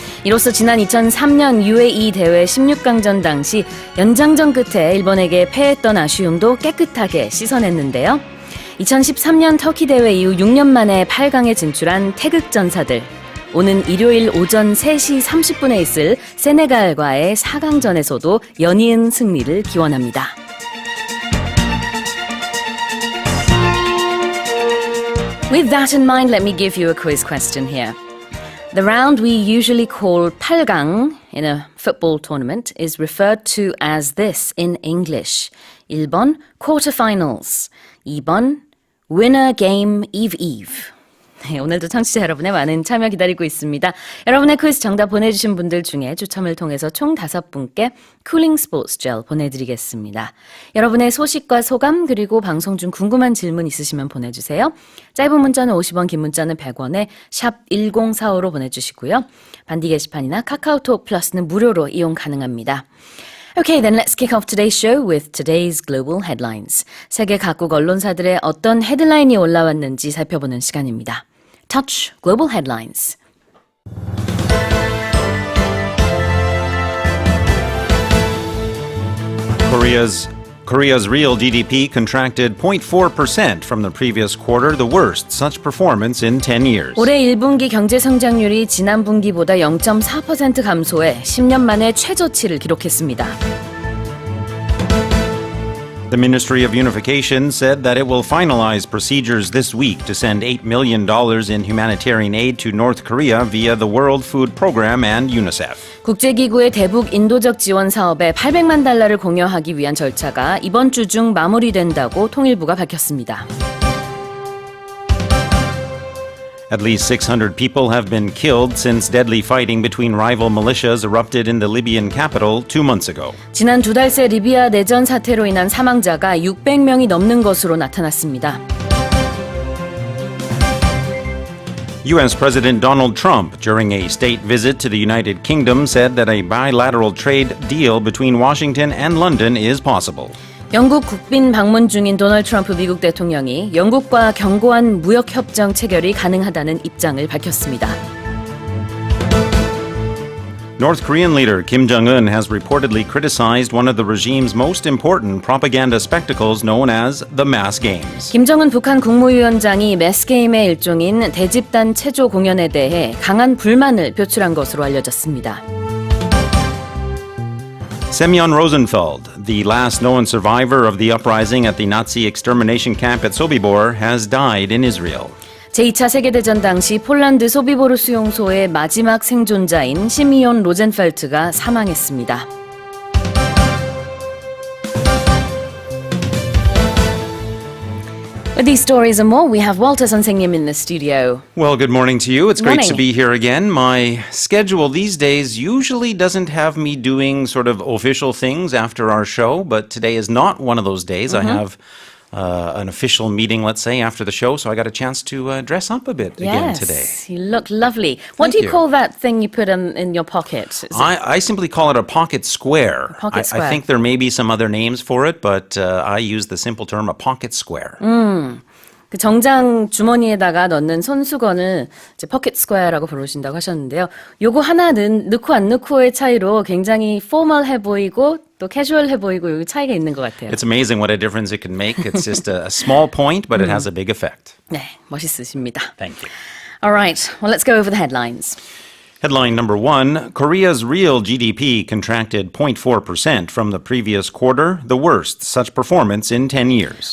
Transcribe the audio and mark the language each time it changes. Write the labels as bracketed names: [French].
[Korean] 이로써 지난 2003년 UAE 대회 16강전 당시 연장전 끝에 일본에게 패했던 아쉬움도 깨끗하게 씻어냈는데요. 2013년 터키 대회 이후 6년 만에 8강에 진출한 태극전사들. 오는 일요일 오전 3시 30분에 있을 세네갈과의 4강전에서도 연이은 승리를 기원합니다. [English] With that in mind, let me give you a quiz question here. The round we usually call 8강 in a football tournament is referred to as this in English. [Korean] 1번 [English] quarterfinals, [Korean] 2번 [English] winner game eve. [Korean] 네, 오늘도 청취자 여러분의 많은 참여 기다리고 있습니다. 여러분의 퀴즈 정답 보내주신 분들 중에 추첨을 통해서 총 5분께 쿨링 스포츠 젤 보내드리겠습니다. 여러분의 소식과 소감 그리고 방송 중 궁금한 질문 있으시면 보내주세요. 짧은 문자는 50원, 긴 문자는 100원에 샵 1045로 보내주시고요. 반디 게시판이나 카카오톡 플러스는 무료로 이용 가능합니다. [English] Okay, then let's kick off today's show with today's global headlines. [Korean] 세계 각국 언론사들의 어떤 헤드라인이 올라왔는지 살펴보는 시간입니다. [English] Touch Global Headlines. Korea's real GDP contracted 0.4% from the previous quarter, the worst such performance in 10 years. [Korean] 올해 1분기 경제 성장률이 지난 분기보다 0.4% 감소해 10년 만에 최저치를 기록했습니다. [English] The Ministry of Unification said that it will finalize procedures this week to send $8 million in humanitarian aid to North Korea via the World Food Program and UNICEF. [Korean] 국제기구의 대북 인도적 지원 사업에 800만 달러를 공여하기 위한 절차가 이번 주 중 마무리된다고 통일부가 밝혔습니다. [English] At least 600 people have been killed since deadly fighting between rival militias erupted in the Libyan capital 2 months ago. [Korean] 지난 2달 새 리비아 내전 사태로 인한 사망자가 600명이 넘는 것으로 나타났습니다. [English] U.S. President Donald Trump, during a state visit to the United Kingdom, said that a bilateral trade deal between Washington and London is possible. [Korean] 영국 국빈 방문 중인 도널드 트럼프 미국 대통령이 영국과 견고한 무역협정 체결이 가능하다는 입장을 밝혔습니다. [English] North Korean leader Kim Jong-un has reportedly criticized one of the regime's most important propaganda spectacles known as the mass games. [Korean] 김정은 북한 국무위원장이 매스게임의 일종인 대집단 체조 공연에 대해 강한 불만을 표출한 것으로 알려졌습니다. [English] Semyon Rosenfeld, the last known survivor of the uprising at the Nazi extermination camp at Sobibor, has died in Israel. [Korean] 제2차 세계대전 당시 폴란드 소비보르 수용소의 마지막 생존자인 시미온 로젠펠트가 사망했습니다. [English] With these stories and more, we have Walter 선생님 in the studio. Well, good morning to you. It's Good great to morning. be here again. My schedule these days usually doesn't have me doing sort of official things after our show, but today is not one of those days. I have an official meeting, let's say, after the show, so I got a chance to dress up a bit again today. Yes, you look lovely. What Thank do you you. call that thing you put in your pocket? Is it- I simply call it a pocket square. Pocket square. I think there may be some other names for it, but I use the simple term a pocket square. [Korean] 그 정장 주머니에다가 넣는 손수건을 이제 포켓 스퀘어라고 부르신다고 하셨는데요. 요거 하나 넣고 안 넣고의 차이로 굉장히 포멀해 보이고 또 캐주얼해 보이고 요 차이가 있는 것 같아요. [English] It's amazing what a difference it can make. It's just a small point, but it has a big effect. [Korean] 네, 멋있으십니다. [English] Thank you. All right, well, let's go over the headlines. Headline number 1, Korea's real GDP contracted 0.4% from the previous quarter, the worst such performance in 10 years.